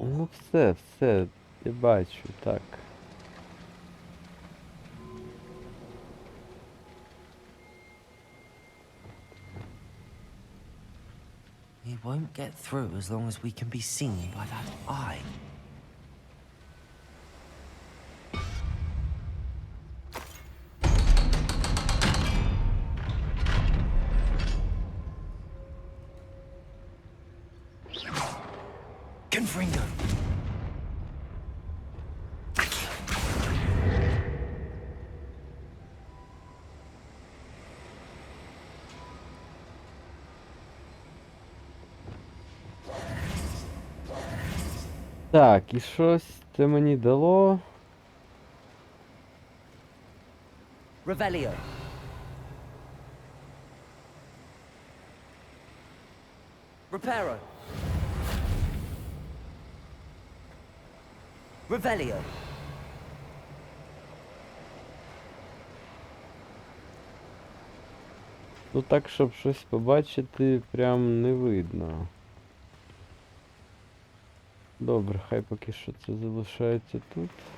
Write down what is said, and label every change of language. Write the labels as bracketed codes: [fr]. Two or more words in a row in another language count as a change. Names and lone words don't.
[uk] Ну все, я бачу, так. [en] We won't get through as long as we can be seen by that eye. [uk] Confringo! Accio! Так, і щось це мені дало. Revelio! Reparo! Revelio! Ну так, щоб щось побачити, прям не видно. Добре, хай поки що це залишається тут.